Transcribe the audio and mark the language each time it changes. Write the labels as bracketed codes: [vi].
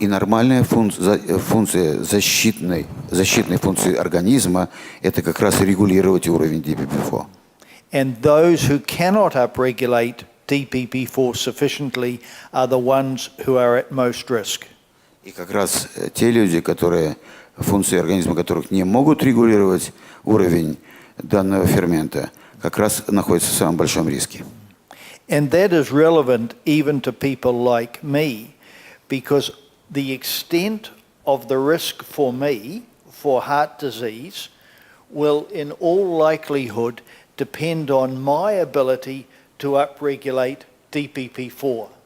[ru] И нормальная функция защитной функции организма – это как раз регулировать уровень DPP4. [en] And those who cannot upregulate DPP4 sufficiently are the ones who are at most risk. [ru] И как раз те люди, функции организма которых не могут регулировать уровень данного фермента, как раз находятся в самом большом риске. [en] And that is relevant even to people like me, because the extent of the risk for me for heart disease will in all likelihood depend on my ability to upregulate DPP-4.